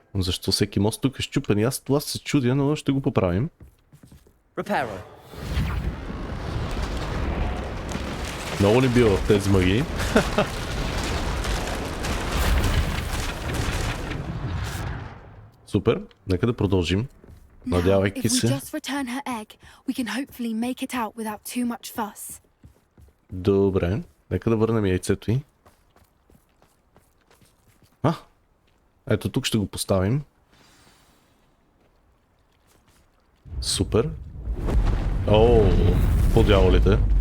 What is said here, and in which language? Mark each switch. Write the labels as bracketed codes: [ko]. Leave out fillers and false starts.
[bg] Защо всеки мост тук е счупен? И аз това се чудя, но ще го поправим. [en] Reparo. [bg] Много не бива в тези магии. Супер, нека да продължим. Надявайки [en] If we [bg] се. [en] just return her egg, we can hopefully make it out without too much fuss. [bg] Добре, нека да върнем яйцето й. Ето тук ще го поставим. Супер. О, по дяволите.